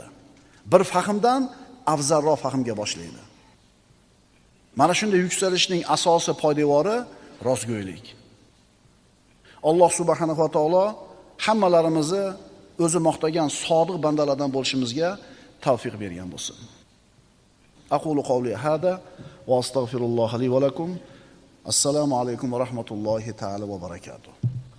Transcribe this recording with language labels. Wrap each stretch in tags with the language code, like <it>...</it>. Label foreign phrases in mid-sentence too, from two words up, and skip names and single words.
<uz>Bir fahmdan afzalroq fahmga boshlaydi. Mana shunday yuksalishning asosiy poydevori rostgo'ylik. Alloh</uz> <ar>سبحانه وتعالى</ar> <uz>hammalarimizni o'zi maqtagan sodiq bandalardan bo'lishimizga tavfiq bergan bo'lsin.</uz> <ar>أقول قولي هذا وأستغفر الله لي ولكم. السلام عليكم ورحمة الله تعالى وبركاته.</ar>